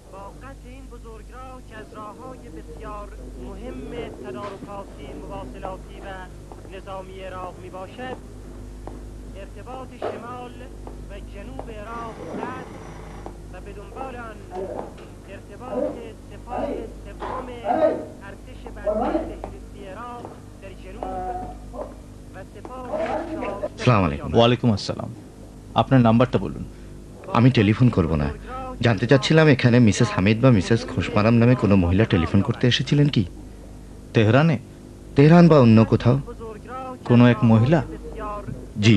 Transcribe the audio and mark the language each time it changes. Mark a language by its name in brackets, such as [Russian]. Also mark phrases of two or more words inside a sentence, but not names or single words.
[Persian] قطع این بزرگراه که از راه‌های بسیار مهم تدارکاتی مواصلاتی و نظامی عراق میباشد ارتباط شمال و جنوب عراق قطع و به دنبال آن ارتباط سپاه سوم ارتش برتر فهرستی عراق در جنوب و سپاه [Arabic] السلام عليكم. وعليكم السلام. [Bangla] আপনার নাম্বারটা বলুন। আমি টেলিফোন করব না, জানতে চাচ্ছিলাম এখানে মিসেস হামিদ বা মিসেস খোসমারাম নামে কোনো মহিলা টেলিফোন করতে এসেছিলেন কি? তেহরানে তেহরান বা অন্য কোথাও? কোনো এক মহিলা? জি।